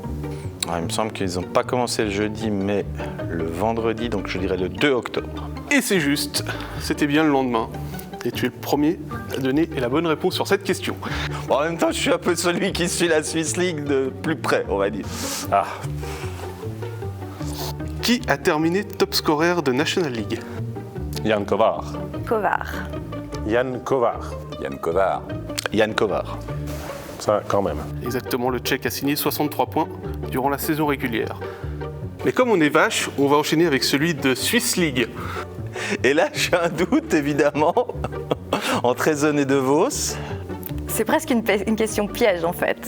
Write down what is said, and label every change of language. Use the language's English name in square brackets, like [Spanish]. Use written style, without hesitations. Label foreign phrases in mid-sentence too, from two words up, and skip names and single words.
[French] Il me semble qu'ils n'ont pas commencé le jeudi, mais le vendredi, donc je dirais le 2 octobre. Et c'est juste, c'était bien le lendemain. Et tu es le premier à donner la bonne réponse sur cette question. Bon, en même temps, je suis un peu celui qui suit la Swiss League de plus près, on va dire. Ah, Qui a terminé [English] top scorer [French] de National League? Jan Kovar. Kovar. Jan Kovar. Jan Kovar. Yann Kovar. Ça, quand même. Exactement, le Tchèque a signé 63 points durant la saison régulière. Mais comme on est vache, on va enchaîner avec celui de Swiss League. Et là, j'ai un doute, évidemment, entre Ezen et De Vos. C'est presque une question piège en fait.